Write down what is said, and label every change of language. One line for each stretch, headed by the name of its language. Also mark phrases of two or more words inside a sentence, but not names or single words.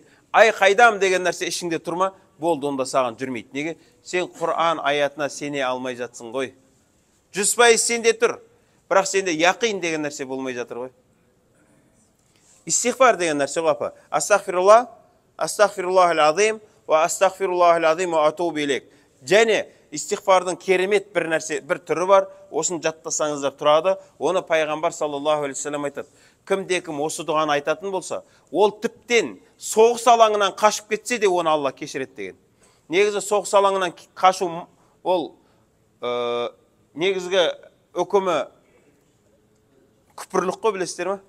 Kazakh: Ай қайдам деген нәрсе ішіңде тұрма, болды, онда саған жүрмейді. Неге? Сен Құран аятына сене алмай жатсың ғой. 100% сенде тұр, бірақ сенде яқин деген нәрсе болмай жатыр ғой. Истихфар деген нәрсе ғой, апа.
Arabic: أستغفر الله، أستغفر الله العظيم، وأستغفر الله العظيم، وأتوب إليك.
Kazakh: Және истихфардың керемет бір нәрсе, бір түрі бар, осын жаттасаңыздар тұрады. Оны пайғамбар
Arabic: صلى الله عليه وسلم
Kazakh: айтады: кімде-кім осы дұғаны айтатын болса, ол тіптен соғыс алаңынан қашып кетсе де оны Алла кешіреді деген. Негізі соғыс алаңынан қашу ол негізгі үкімі күпірлік қой, білесіздер ме?